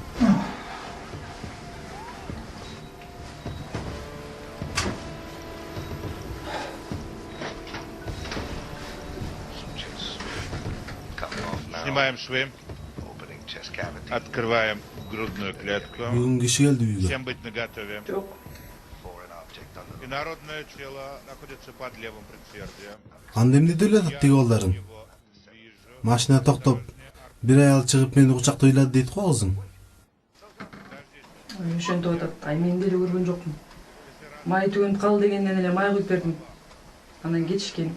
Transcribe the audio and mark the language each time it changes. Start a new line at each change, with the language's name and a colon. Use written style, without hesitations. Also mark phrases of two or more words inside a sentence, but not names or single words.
Russian: Снимаем швы. Открываем грудную клетку.
Kyrgyz: Бүгүн киши келди үйгө.
Russian: Всем быть наготове. И народное тело находится под левым предсердием.
Kyrgyz: Анда эмне деле атат тиги балдарым? Машина токтоп, бир аял чыгып мени кучактап ыйлады дейт го кызым. Ошентип атат. Ай мен деле көргөн жокмун. Май түгөнүп калды дегенден эле май куюп бердим. Анан кетишкен.